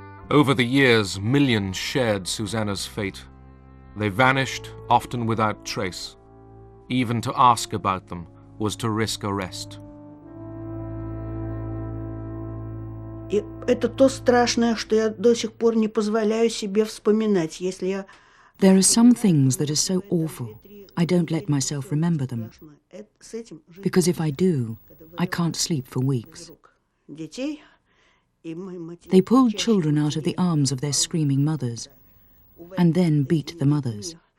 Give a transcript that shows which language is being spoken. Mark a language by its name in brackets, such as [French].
[English] Over the years, millions shared Susanna's fate. They vanished, often without trace. Even to ask about them was to risk arrest. [Russian] И это то страшное, что я до сих пор не позволяю себе вспоминать, если я... [English] There are some things that are so awful, I don't let myself remember them. Because if I do, I can't sleep for weeks. [Russian] Детей... [English] They pulled children out of the arms of their screaming mothers and then beat the mothers.